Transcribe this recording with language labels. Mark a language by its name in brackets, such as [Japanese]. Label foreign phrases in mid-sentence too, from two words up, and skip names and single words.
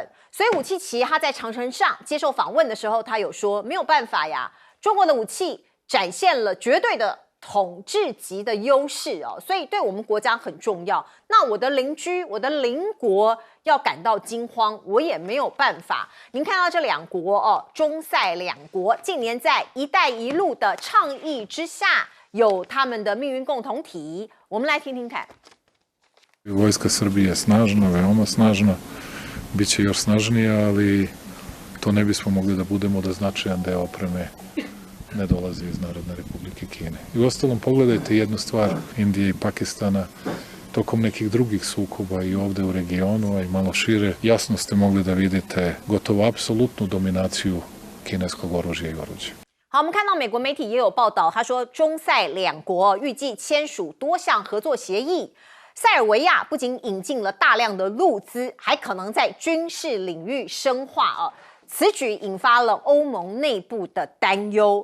[Chinese] 所以武契奇他在长城上接受访问的时候，他有说没有办法呀，中国的武器展现了绝对的统治级的优势所以对我们国家很重要。那我的邻居、我的邻国要感到惊慌，我也没有办法。您看到这两国中塞两国近年在“一带一路”的倡议之下，有他们的命运共同体。我们来听听看。 [Serbian] Vojska Srbije je snažna, veoma snažna, bit će još snažnija, ali to ne bismo mogli da budemo da značajan deo opreme ne dolazi iz Narodne Republike Kine. I uostalom pogledajte jednu stvar Indije i Pakistana tokom nekih drugih sukoba i ovde u regionu, a i malo šire, jasno ste mogli da vidite gotovo apsolutnu dominaciju kineskog oružja i oruđa. [Chinese] 好，我们看到美国媒体也有报道，他说中塞两国预计签署多项合作协议。塞尔维亚不仅引进了大量的陆资，还可能在军事领域深化此举引发了欧盟内部的担忧。